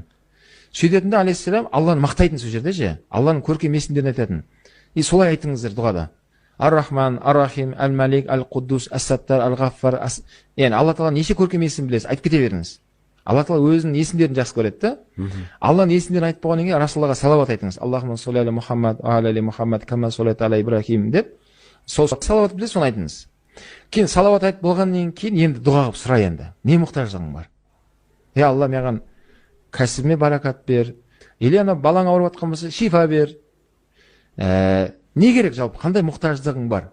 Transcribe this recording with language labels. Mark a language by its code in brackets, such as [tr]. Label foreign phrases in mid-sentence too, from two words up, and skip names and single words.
[kk] Сөйтетінде алейхиссалам Алланы мақтайтын сол жерде же. Алланың көркем есімдерін айтатын. И солай айтыңыздар дұғада. Ар-Рахман, Ар-Рахим, Әл-Малик, Әл-Құддус, Әс-Саттар, Әл-Ғаффар. Яғни Алла тағаланың неше көркем есімін білесіз, айтып кете беріңіз. Алла тағала өзінің есімдерін жақсы көреді да. Алланың есімдерін айтып болғаннан кейін Расулаллаға салауат айтыңыз. [ar] اللهم صل على محمد على محمد كما صليت على إبراهيم деп. [kk] Сол салауат білесіз, соны айтыңыз. Кейін салауат айтып болғаннан кейін енді дұға қылып сұра енді. Не мұқтаждығың бар? Алла маған кәсібіме баракат бер. Или ана балаң ауырып жатқан болса, шифа бер. Не керек жалпы? Қандай мұқтаждығың бар?